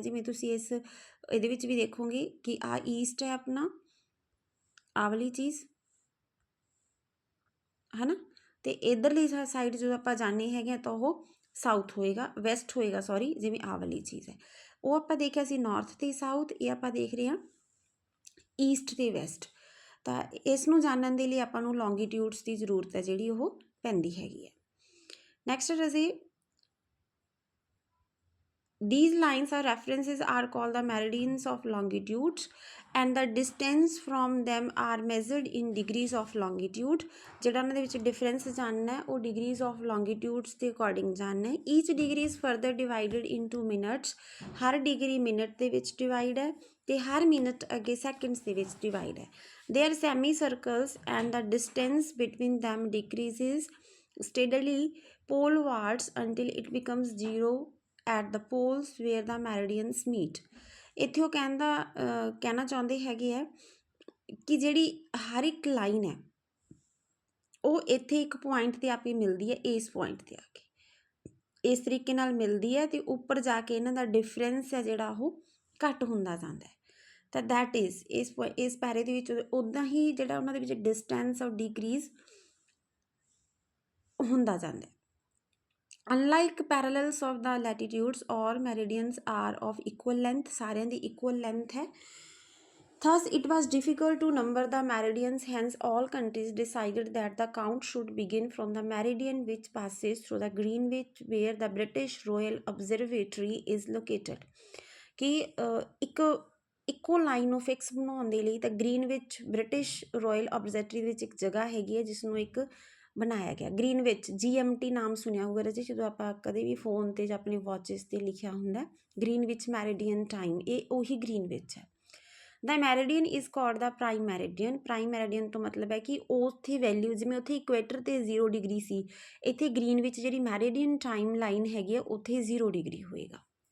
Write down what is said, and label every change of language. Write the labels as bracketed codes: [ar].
[pa] ਜਿਵੇਂ ਤੁਸੀਂ ਇਹਦੇ ਵਿੱਚ ਵੀ ਦੇਖੋਗੇ ਕਿ ਆਹ ਈਸਟ ਹੈ ਆਪਣਾ, ਆਹ ਵਾਲੀ ਚੀਜ਼ ਹੈ ਨਾ, ਅਤੇ ਇੱਧਰਲੀ ਸਾਈਡ ਜਦੋਂ ਆਪਾਂ ਜਾਂਦੇ ਹੈਗੇ ਹਾਂ ਤਾਂ ਉਹ ਸਾਊਥ ਹੋਏਗਾ, ਵੈਸਟ ਹੋਏਗਾ ਸੌਰੀ। ਜਿਵੇਂ ਆਹ ਵਾਲੀ ਚੀਜ਼ ਹੈ ਉਹ ਆਪਾਂ ਦੇਖਿਆ ਸੀ ਨਾਰਥ ਅਤੇ ਸਾਊਥ, ਇਹ ਆਪਾਂ ਦੇਖ ਰਹੇ ਹਾਂ ਈਸਟ ਅਤੇ ਵੈਸਟ। ਤਾਂ ਇਸ ਨੂੰ ਜਾਣਨ ਦੇ ਲਈ ਆਪਾਂ ਨੂੰ ਲੌਂਗੀਟਿਊਡਸ ਦੀ ਜ਼ਰੂਰਤ ਹੈ ਜਿਹੜੀ ਉਹ ਪੈਂਦੀ ਹੈਗੀ ਹੈ। Next ਰਜ਼ੀ [en] these lines or references are called the meridians of longitudes and the distance from them are measured in degrees of longitude। [pa] ਜਿਹੜਾ ਉਹਨਾਂ ਦੇ ਵਿੱਚ ਡਿਫਰੈਂਸ ਜਾਣਨਾ ਉਹ ਡਿਗਰੀਜ਼ ਆਫ ਲੌਂਗੀਟਿਊਡਸ ਦੇ ਅਕੋਰਡਿੰਗ ਜਾਣਨਾ ਹੈ। ਈਚ degree is further divided into minutes, Har degree minute ਦੇ ਵਿੱਚ ਡਿਵਾਈਡ ਹੈ ਅਤੇ ਹਰ ਮਿੰਟ ਅੱਗੇ ਸੈਕਿੰਡਸ ਦੇ ਵਿੱਚ ਡਿਵਾਈਡ ਹੈ। They are semi circles and ਦਾ distance between them ਡਿਕਰੀਜ਼ਿਜ਼ [en] steadily polewards until it becomes zero at the poles where the meridians meet। [pa] ਇੱਥੇ ਉਹ ਕਹਿਣਾ ਚਾਹੁੰਦੇ ਹੈਗੇ ਆ ਕਿ ਜਿਹੜੀ ਹਰ ਇੱਕ ਲਾਈਨ ਹੈ ਉਹ ਇੱਥੇ ਇੱਕ ਪੁਆਇੰਟ 'ਤੇ ਆ ਕੇ ਮਿਲਦੀ ਹੈ, ਇਸ ਪੁਆਇੰਟ 'ਤੇ ਆ ਕੇ ਇਸ ਤਰੀਕੇ ਨਾਲ ਮਿਲਦੀ ਹੈ ਅਤੇ ਉੱਪਰ ਜਾ ਕੇ ਇਹਨਾਂ ਦਾ ਡਿਫਰੈਂਸ ਹੈ ਜਿਹੜਾ ਉਹ ਘੱਟ ਹੁੰਦਾ ਜਾਂਦਾ ਹੈ। ਤਾਂ ਦੈਟ ਇਜ਼ ਇਸ ਪੈਰੇ ਦੇ ਵਿੱਚ ਉੱਦਾਂ ਹੀ ਜਿਹੜਾ ਉਹਨਾਂ ਦੇ ਵਿੱਚ ਡਿਸਟੈਂਸ ਔਰ ਡਿਕਰੀਜ਼ ਹੁੰਦਾ ਜਾਂਦਾ ਹੈ। [en] Unlike parallels of the latitudes, or meridians are of equal length, [pa] ਸਾਰਿਆਂ ਦੀ [en] equal length [hi] है. [en] Thus, it was difficult to number the meridians, hence all countries decided that the count should begin from the meridian which passes through the Greenwich, where the British Royal Observatory is located. [hi] कि [pa] ਇੱਕ ਇੱਕੋ line ਨੂੰ fix ਬਣਾਉਣ ਦੇ ਲਈ ਤਾਂ Greenwich British royal observatory ਦੇ ਵਿੱਚ ਇੱਕ ਜਗ੍ਹਾ ਹੈਗੀ ਹੈ ਜਿਸ ਨੂੰ ਇੱਕ ਬਣਾਇਆ ਗਿਆ ਗ੍ਰੀਨਵਿਚ GMT ਨਾਮ ਸੁਣਿਆ ਹੋਊਗਾ ਰਾਜੇ ਜਦੋਂ ਆਪਾਂ ਕਦੇ ਵੀ ਫੋਨ 'ਤੇ ਜਾਂ ਆਪਣੀ ਵਾਚਿਸ 'ਤੇ ਲਿਖਿਆ ਹੁੰਦਾ ਗ੍ਰੀਨਵਿਚ ਮੈਰੀਡੀਅਨ ਟਾਈਮ ਇਹ ਉਹੀ ਗ੍ਰੀਨਵਿਚ ਹੈ ਦ meridian is called ਦਾ prime meridian ਤੋਂ ਮਤਲਬ ਹੈ ਕਿ ਉੱਥੇ ਵੈਲਿਊ ਜਿਵੇਂ ਉੱਥੇ ਇਕੁਏਟਰ 'ਤੇ 0 ਡਿਗਰੀ ਸੀ ਇੱਥੇ ਗ੍ਰੀਨਵਿਚ ਜਿਹੜੀ ਮੈਰੀਡੀਅਨ ਟਾਈਮ ਲਾਈਨ ਹੈਗੀ ਆ ਉੱਥੇ 0 ਡਿਗਰੀ ਹੋਏਗਾ